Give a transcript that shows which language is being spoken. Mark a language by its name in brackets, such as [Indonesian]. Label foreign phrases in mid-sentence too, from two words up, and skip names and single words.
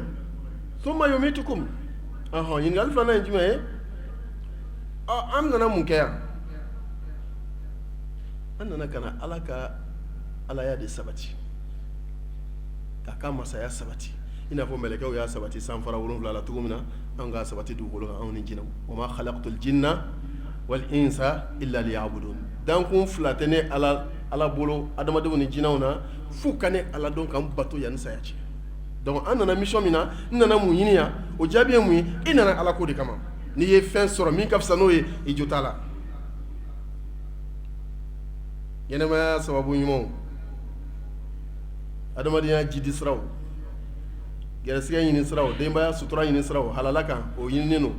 [Arabic] ثم يميتكم, [Bambara] ɲininkali filanan ye jumɛn ye? An nana mun kɛ yan? An nana ka na Ala ka Alaya de sabati, k'a ka masaya sabati, i n'a fɔ mɛlɛkɛw y'a sabati san fara 7 la cogo min na, an k'a sabati dugukolo kan, anw ni jinɛw. [Arabic] وما خلقت الجن والإنس إلا ليعبدون. [Bambara] Dankun fila tɛ ne Ala bolo adamadenw ni jinɛw na, f'u ka ne Ala dɔn k'an bato yanni saya cɛ. Donc an nana mission min na, n nana mun ɲini yan, o jaabi ye mun ye? I nana Ala ko de kama. N'i ye fɛn sɔrɔ min ka fisa n'o ye, i jo t'a la. Ɲɛnɛmaya sababu ɲumanw, adamadenya jidi siraw, gɛrɛsɛgɛ ɲini siraw, denbaya sutura ɲini siraw, halala kan, o ɲininen don.